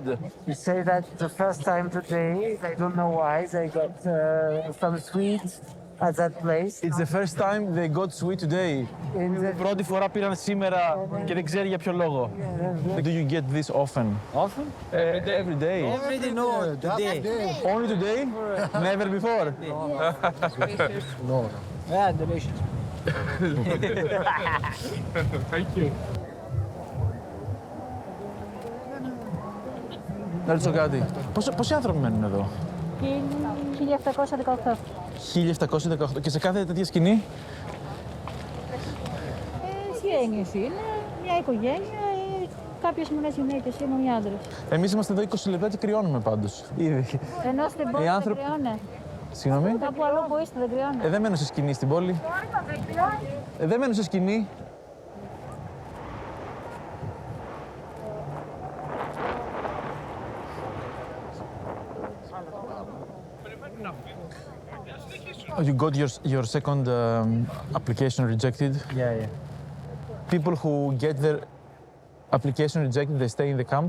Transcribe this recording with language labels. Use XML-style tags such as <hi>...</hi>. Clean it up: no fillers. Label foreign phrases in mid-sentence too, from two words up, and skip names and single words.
<en>You say that the first time today, they don't know why, they got some sweets at that place. It's the first time they got sweet today.</en> <el>Πρώτη φορά πήραν σήμερα και δεν ξέρει για ποιο λόγο.</el> <en>Do you get this often? Often? Every day. Every day, no, today. Only today? Never before? No. Yeah, delicious. Thank you.</en> <el>Να ρωτήσω κάτι. Πόσοι άνθρωποι μένουν εδώ? 1718. 1718. Και σε κάθε τέτοια σκηνή? Συγγένειες είναι, μια οικογένεια, κάποιες μόνες γυναίκες είναι οι άντρες. Εμείς είμαστε εδώ 20 λεπτά και κρυώνουμε πάντως. Ήδη. Ενώ στην πόλη δεν κρυώνε. Συγγνώμη. Κάπου αλλού που είστε δεν κρυώνε. Δεν μένω σε σκηνή στην πόλη. Δεν μένω σε σκηνή.</el> <en>Oh, you got your second application rejected? Yeah. People who get their application rejected, they stay in the camp?</en>